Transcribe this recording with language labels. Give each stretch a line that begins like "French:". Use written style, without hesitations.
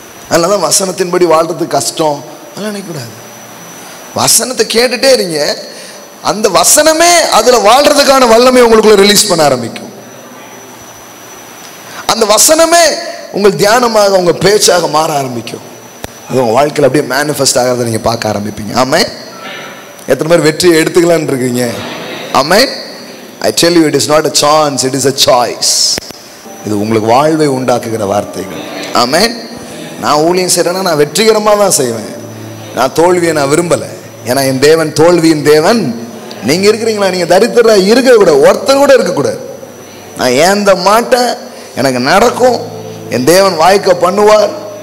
Tamil: அதனாலதான் வசனத்தின்படி வாழ்றது கஷ்டம் அதெல்லாம் நினைக்கக்கூடாது. வசனத்தை கேட்டுட்டே இருங்க, அந்த வசனமே அதுல வாழ்றதுக்கான வல்லமை உங்களுக்குள்ள ரிலீஸ் பண்ண ஆரம்பிக்கும். அந்த வசனமே உங்கள் தியானமாக உங்க பேச்சாக மாற ஆரம்பிக்கும். அது உங்க வாழ்க்கையில் அப்படியே மேனிஃபெஸ்ட் ஆகிறத நீங்க பார்க்க ஆரம்பிப்பீங்க. ஆமென். எத்தனை பேர் வெற்றியை எடுத்துக்கலான்னு இருக்கீங்க? ஆமென்.
English: I tell you, it is not a chance, it is a choice.
Tamil: இது உங்களுக்கு வாழ்வை உண்டாக்குகிற வார்த்தைகள். ஆமென். நான் ஊழியம் செய்யறேன்னா நான் வெற்றிகரமாக தான் செய்வேன், நான் தோல்வியை நான் விரும்பலை. ஏன்னா என் தேவன் தோல்வியின் தேவன். நீங்க இருக்கிறீங்களா, நீங்க தரித்திரா இருக்கக்கூடாது, ஒருத்தர் கூட இருக்கக்கூடாது. நான் ஏந்த மாட்டேன், எனக்கு நடக்கும், என் தேவன் வாய்க்க பண்ணுவார்.